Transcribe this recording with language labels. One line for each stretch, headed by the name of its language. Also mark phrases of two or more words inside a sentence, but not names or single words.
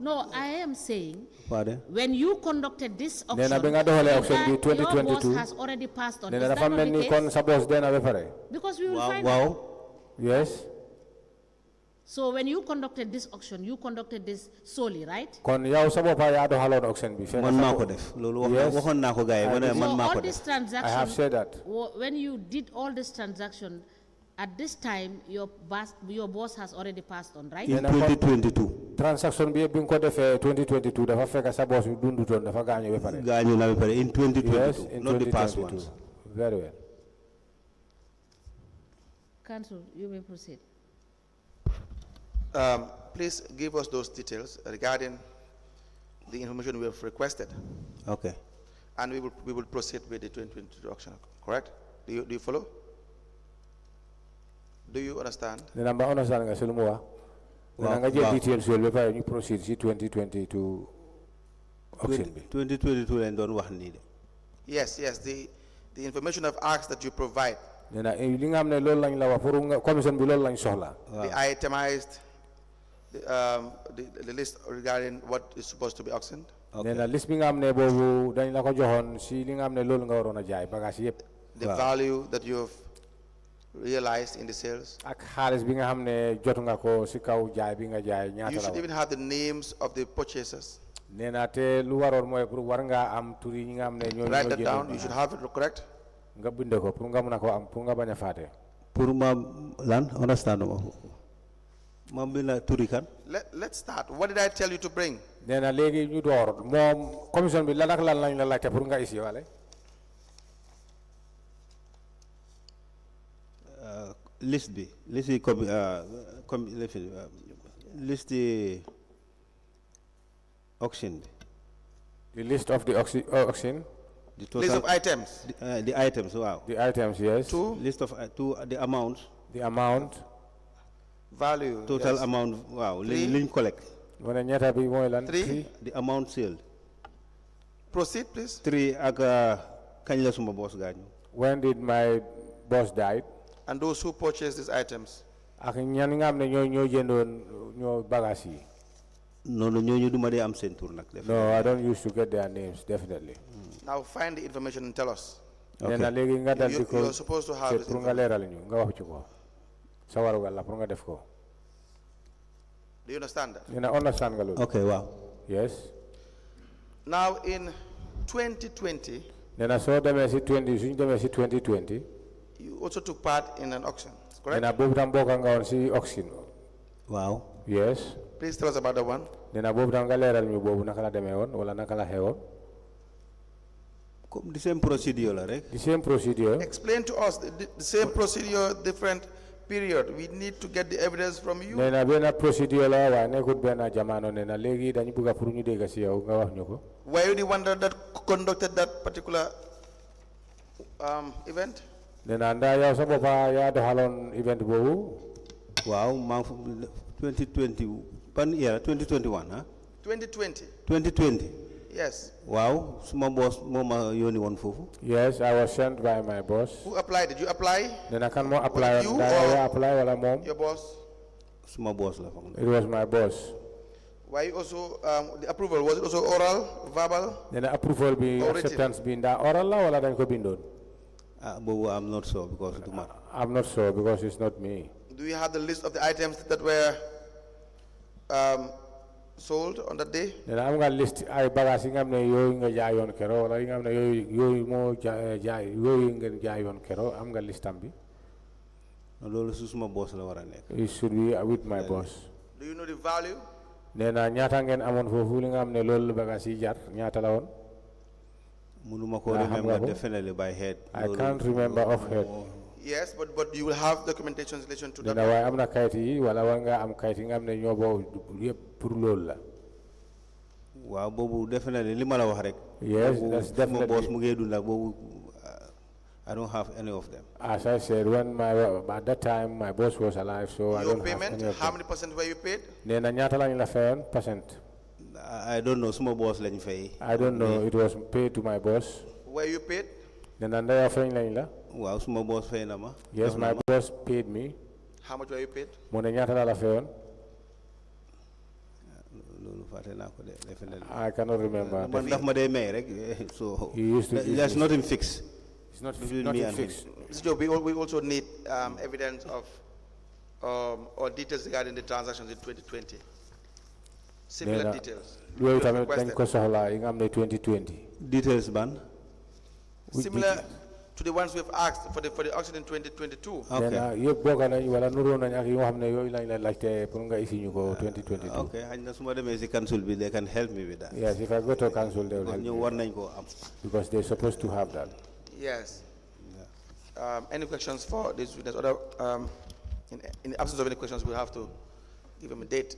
English: No, I am saying, Pardon? when you conducted this auction,
Wolof: Nena benga dohole auction bi
English: your 2022. boss has already passed on. Is
Wolof: Nena
English: that
Wolof: dafa
English: not the
Wolof: melni kon
English: case?
Wolof: sa boss dena be pare.
English: Because we will Wow, find out. wow. Yes. So when you conducted this auction, you conducted this solely, right?
Wolof: Kon yow sa bopa ya dohalon auction bi. Man mako def. Lolu
English: Yes.
Wolof: waxon nako gaay mané
English: So
Wolof: man
English: all
Wolof: mako
English: this
Wolof: def.
English: transaction, I have said that. when you did all this transaction, at this time, your boss has already passed on, right? In 2022.
Wolof: Transaction bi bin ko defé 2022 dafa fekk sa boss bi dundu ton dafa gañu be pare. Gañu na be pare in 2022,
English: Yes, in not the past 2022. ones. Very well. Council, you may proceed. Please give us those details regarding the information we have requested, Okay. and we will proceed with the 2022 auction. Correct? Do you follow? Do you understand?
Wolof: Nena ba understand nga selu mo wa. Nena nga jël details yol be pare ñu proceed ci 2022 auction bi. 2022 lañ doon wax ni de.
English: Yes, the information I've asked that you provide,
Wolof: Nena li nga xamne loolu lañ la wax pour nga commission bi loolu lañ soxla.
English: the itemized, the list regarding what is supposed to be auctioned.
Wolof: Nena list bi nga xamne bobu dañ la ko joxon ci li nga xamne loolu nga warona jaay bagage yépp.
English: The value that you have realized in the sales.
Wolof: Ak xaalis bi nga xamne jot nga ko ci kaw jaay bi nga jaay ñaata
English: You
Wolof: la.
English: should even have the names of the purchasers.
Wolof: Nena te lu waroon mooy pour war nga am tur yi nga xamne ñoo
English: Write that down. You should have it correct.
Wolof: nga binde ko pour nga mëna ko am pour nga baña faté. Pour ma lan understand ma. Ma bina turi kan?
English: Let's start. What did I tell you to bring?
Wolof: Nena légui ñu door mom commission bi lan ak lan lañ la laajte pour nga isi walé. List bi
English: list the auction
Wolof: bi.
English: The list of the auction. The total, List of items. the items, wow. The items, yes. Two. List of the amount. The amount. Value. Total yes. amount, wow. Three. Link collect.
Wolof: Wala ñata bi moy lan?
English: Three. The amount sold. Proceed, please.
Wolof: 3 ak kañ la suma boss gañu.
English: When did my boss died? And those who purchased these items.
Wolof: Ak ñan nga xamne ñoo jëndoon ñoo bagage yi. No, ñooñu duma dé am sen tour nak.
English: No, I don't used to get their names, definitely. Now find the information and tell us.
Wolof: Nena légui nga dal di ko
English: You're supposed to have this
Wolof: pour nga
English: information.
Wolof: léral ñu nga wax ci ko. Sa waru la pour nga def ko.
English: Do you understand that?
Wolof: Nena understand nga lolu.
English: Okay, wow. Yes. Now in 2020,
Wolof: Nena so demé ci 2020
English: you also took part in an auction, correct?
Wolof: nena bobu tam bokka nga won ci auction.
English: Wow. Yes. Please tell us about that one.
Wolof: Nena bobu tam nga léral ñu bobu naka la démé won wala naka la xewon.
English: Comme the same procedure
Wolof: la rek.
English: The same procedure. Explain to us the same procedure, different period. We need to get the evidence from you.
Wolof: Nena bena procedure la wa nekut bena jamano nena legi dañu bëgg pour ñu dégg ci yow nga wax ñuko.
English: Were you the one that conducted that particular event?
Wolof: Nena nda yow sa bopa ya doxalon event bobu.
English: Wow, 2020 pan year 2021 huh? 2020. 2020. Yes.
Wolof: Wow, suma boss moma yoni won fofu.
English: Yes, I was sent by my boss. Who applied? Did you apply?
Wolof: Nena kan mo apply
English: you
Wolof: da
English: or
Wolof: ya apply wala mom.
English: Your boss?
Wolof: Suma boss la fam.
English: It was my boss. Were you also, the approval, was it also oral, verbal?
Wolof: Nena approval bi
English: Or written?
Wolof: acceptance bi nda oral la wala dañ ko bindon.
English: But I'm not sure because it matter. I'm not sure because it's not me. Do you have the list of the items that were sold on that day?
Wolof: Nena am nga list ay bagage yi nga xamne yoy nga jaayon kéro wala yi nga xamne yoy mo jaay yoy nga jaayon kéro am nga listam bi. Lolu su suma boss la wara nek.
English: It should be with my boss. Do you know the value?
Wolof: Nena ñaata ngeen amone fofu li nga xamne loolu bagage yi jar ñaata la won? Munuma ko
English: remember definitely by head. I can't remember off head. Yes, but you will have documentation in relation to that.
Wolof: Nena way amna kayit yi wala war nga am kayit yi nga xamne ñoo bo yépp pour loolu la. Wow, bobu definitely lima la wax rek.
English: Yes, that's definitely. My boss
Wolof: mu ngi dund ak bobu
English: I don't have any of them. As I said, at that time my boss was alive, so I Your don't payment, have any of how them. many percent were you paid?
Wolof: Nena ñaata lañ la fayon percent?
English: I don't know,
Wolof: suma boss lañ fay.
English: I don't know, it was paid to my boss. Were you paid?
Wolof: Nena ndaya fayn lañ la? Wow, suma boss fay na ma.
English: Yes, my boss paid me. How much were you paid?
Wolof: Mo ne ñaata la fayon? Lolu definitely.
English: I cannot remember.
Wolof: Man daf ma day may rek,
English: so He used to- there's nothing fixed. It's not between me nothing and him. fixed. Mr. Jobe, we also need evidence of or details regarding the transactions in 2020. Similar
Wolof: Nena,
English: details.
Wolof: loolu
English: You have
Wolof: tamit dañ
English: requested.
Wolof: ko soxla yi nga xam ne 2020. Details ban?
English: Similar to the ones we've asked for the auction in 2022. Okay.
Wolof: Nena yëpp bokk nañ wala nuroo nañ ak yi nga xam ne yooyu lañ la laajte pour nga isi ñu ko 2022. Okay, xëy na su ma demee si council bi
English: they can help me with that. Yes, if I go to council they will help
Wolof: ñu
English: me,
Wolof: war nañ ko am.
English: because they're supposed to have that. Yes. Any questions for this witness? Other, in the absence of any questions, we'll have to give him a date.